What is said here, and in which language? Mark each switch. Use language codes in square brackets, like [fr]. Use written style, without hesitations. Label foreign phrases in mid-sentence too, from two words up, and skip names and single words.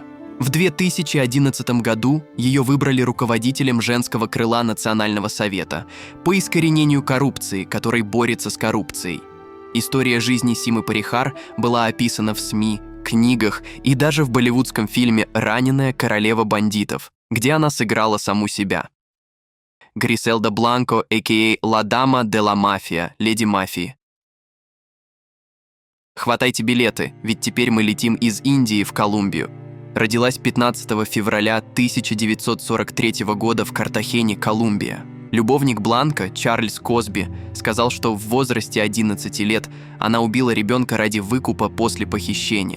[ru] В 2011 году ее выбрали руководителем женского крыла Национального совета по искоренению коррупции, который борется с коррупцией. История жизни Seema Parihar была описана в СМИ, книгах и даже в болливудском фильме «Раненая королева бандитов», где она сыграла саму себя. [es] Griselda Blanco, a.k.a. La Dama de la Mafia, [ru] леди мафии. Хватайте билеты, ведь теперь мы летим из Индии в Колумбию. Родилась 15 февраля 1943 года в Картахене, Колумбия. Любовник Бланко, Чарльз Косби, сказал, что в возрасте 11 лет она убила ребенка ради выкупа после похищения.